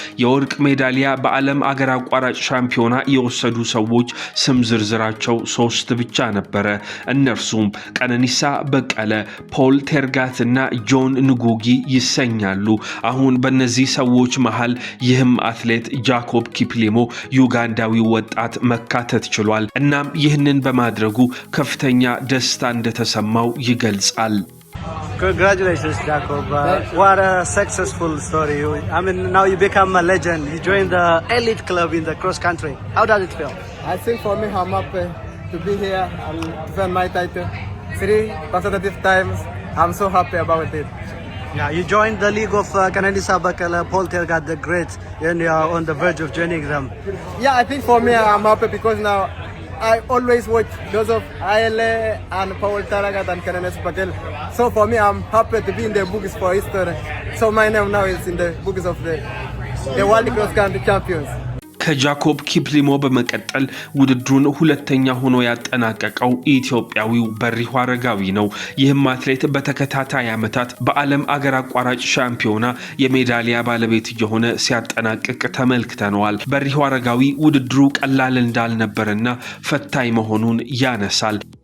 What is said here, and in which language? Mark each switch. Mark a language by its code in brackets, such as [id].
[am] የወርቅ ሜዳሊያ በዓለም አገር አቋራጭ ሻምፒዮና የወሰዱ ሰዎች ስም ዝርዝራቸው 3 ብቻ ነበረ እነርሱም ቀነኒሳ በቀለ ፖል ቴርጋት እና ጆን ንጉጊ ይሰኛሉ አሁን በእነዚህ ሰዎች መሃል ይህም አትሌት ጃኮብ ኪፕሊሞ ዩጋንዳዊ ወጣት መካተት ችሏል እናም ይህንን በማድረጉ ከፍተኛ ደስታ እንደተሰማው ይገልጻል [en] Congratulations, Jacob. What a successful story. I mean, now you become a legend. You joined the elite club in the cross country. How does it feel? I think for me, I'm happy to be here and defend my title 3 consecutive times. I'm so happy about it. Yeah, you joined the league of Kananisa Bakala, Paul Tergat the Great, and you are on the verge of joining them. Yeah, I think for me, I'm happy because now I always watch those of Ayele and Paul Tergat and Kananisa Bakala. So for me, I'm happy to be in the books for history. So my name now is in the books of the World Cross Country Champions. [am] ከጃኮብ ኪፕሊሞ በመቀጠል ውድድሩን ሁለተኛ ሆኖ ያጠናቀቀው ኢትዮጵያዊው በሪሁ አረጋዊ ነው ይህም አትሌት በተከታታይ ዓመታት በዓለም አገር አቋራጭ ሻምፒዮና የሜዳሊያ ባለቤት የሆነ ሲያጠናቅቅ ተመልክተናል በሪሁ አረጋዊ ውድድሩ ቀላል እንዳልነበርና ፈታኝ መሆኑን ያነሳል